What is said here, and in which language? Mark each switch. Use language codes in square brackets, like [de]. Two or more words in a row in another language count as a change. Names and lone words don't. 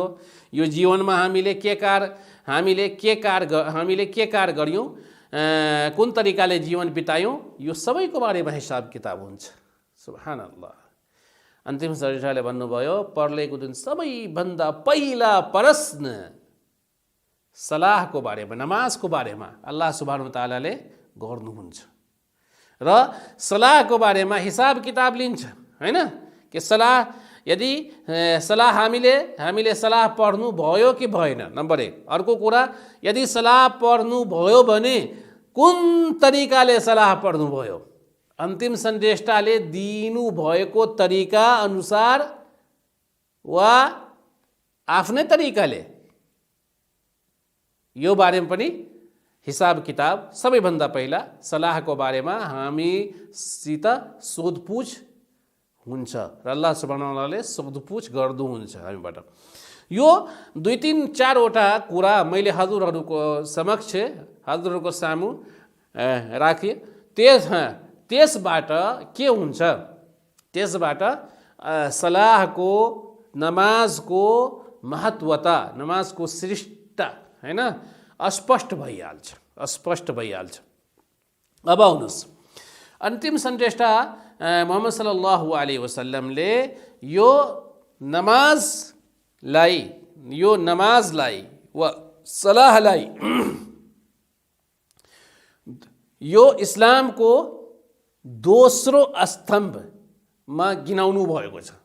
[ne] यो जीवनमा हामीले के कार्य गर्यौँ, कुन तरिकाले जीवन बितायौँ, यो सबैको बारेमा हिसाब किताब हुन्छ। सुब्हानअल्लाह। अन्तिम सन्देशले भन्नुभयो पर्लैको दिन सबैभन्दा पहिला प्रश्न सलाहको बारेमा, नमाजको बारेमा अल्लाह सुब्हानहु व तआलाले गर्नुहुन्छ र सलाहको बारेमा हिसाब किताब लिन्छ हैन। कि सलाह यदि सलाह हामीले सलाह पढ्नु भयो कि भएन, नम्बर 1। अर्को कुरा, यदि सलाह पढ्नु भयो भने कुन तरिकाले सलाह पढ्नु भयो, अन्तिम सन्देशले दिनु भएको तरिका अनुसार वा आफ्नै तरिकाले, यो बारेमा पनि हिसाब किताब। सबैभन्दा पहिला सलाहको बारेमा हामीसित सोधपुछ हुन्छ र अल्लाह सुब्हानहु व तआलाले सोधपुछ गर्नुहुन्छ हामीबाट। यो 2, 3, 4 वटा कुरा मैले हजुरहरूको समक्ष हजुरहरूको सामु राखेँ। त्यसबाट के हुन्छ, त्यसबाट सलाहको, नमाजको महत्वता, नमाजको श्रेष्ठता हैन अस्पष्ट भइहाल्छ। अब आउनुहोस्, अन्तिम सन्देशा मोहम्मद [ar] صلى الله عليه وسلم [ne] यो नमाजलाई वा सलाहलाई यो इस्लामको दोस्रो स्तम्भमा गिनाउनु भएको छ।